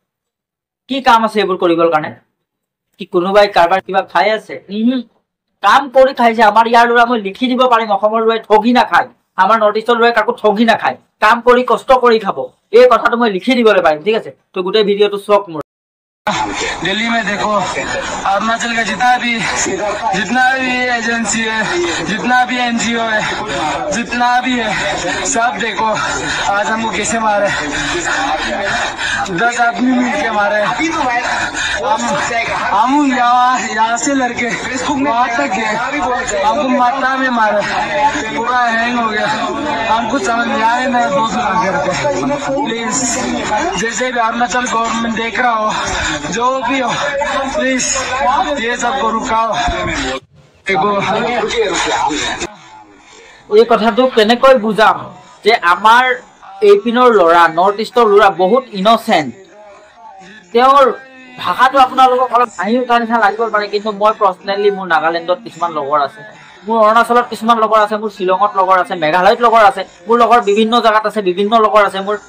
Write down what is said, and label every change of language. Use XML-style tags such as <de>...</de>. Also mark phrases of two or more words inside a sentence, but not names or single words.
<as>কি কাম আছে এইবোৰ কৰিবৰ কাৰণে? কি কোনোবাই কাৰোবাৰ কিবা খাই আছে? কাম কৰি খাইছে আমাৰ ইয়াৰ ল'ৰা। মই লিখি দিব পাৰিম, অসমৰ ল'ৰাই ঠগি নাখায়, আমাৰ</as> <en>north east</en> <as>ল'ৰাই কাকো ঠগি নাখায়, কাম কৰি কষ্ট কৰি খাব, এই কথাটো মই লিখি দিবলৈ পাৰিম, ঠিক আছে। তো গোটেই ভিডিঅ'টো চাওক মোৰ।</as> <hi>दिल्ली में देखो, अरुणाचल का जितना भी एजेंसी है, जितना भी एनजीओ है, जितना भी है, सब देखो आज हमको कैसे मारे। 10 आदमी मिल के मारे। हम यहाँ से लड़के वहाँ तक गए, हमको माता में मारे, पूरा हैंग हो गया, हमको समझ नहीं आए ना। दूसरा करके प्लीज, जैसे भी अरुणाचल गवर्नमेंट देख रहा हो, जो भी हो, प्लीज ये सबको रुकाओ।</hi> <as>এই কথাটো কেনেকৈ বুজাম যে আমাৰ এই পিনৰ ল'ৰা,</as> <en>north east</en> <as>ল'ৰা বহুত ইনচেণ্ট। তেওঁৰ ভাষাটো আপোনালোকক অলপ হাঁহি উঠাৰ নিচিনা লাগিব পাৰে, কিন্তু মই পাৰ্চনেলি মোৰ নাগালেণ্ডত কিছুমান লগৰ আছে, মোৰ অৰুণাচলত কিছুমান লগৰ আছে, মোৰ শ্বিলঙত লগৰ আছে, মেঘালয়ত লগৰ আছে, মোৰ লগৰ বিভিন্ন জেগাত আছে, বিভিন্ন লগৰ আছে মোৰ।</as>